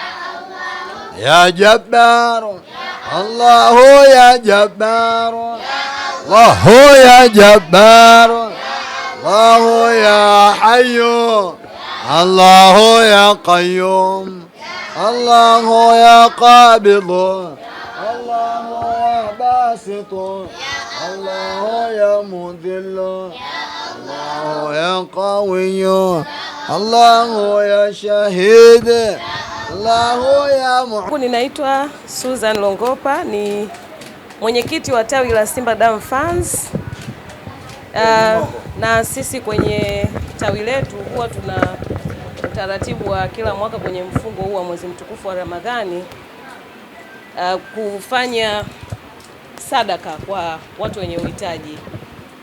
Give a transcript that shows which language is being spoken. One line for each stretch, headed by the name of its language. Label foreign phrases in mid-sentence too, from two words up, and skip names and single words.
Arabic: يا جبار الله يا جبار الله يا جبار الله يا حي الله يا قيوم الله يا قابض الله يا باسط الله يا مذل الله يا قوي الله يا شهيد الله يا مؤمن.
Swahili: Ninaitwa Susan Longopa, ni mwenyekiti wa tawi la Simba Dam Fans. Na sisi kwenye tawi letu huwa tuna utaratibu wa kila mwaka kwenye mfungo huu wa mwezi mtukufu wa Ramadhani kufanya sadaka kwa watu wenye uhitaji.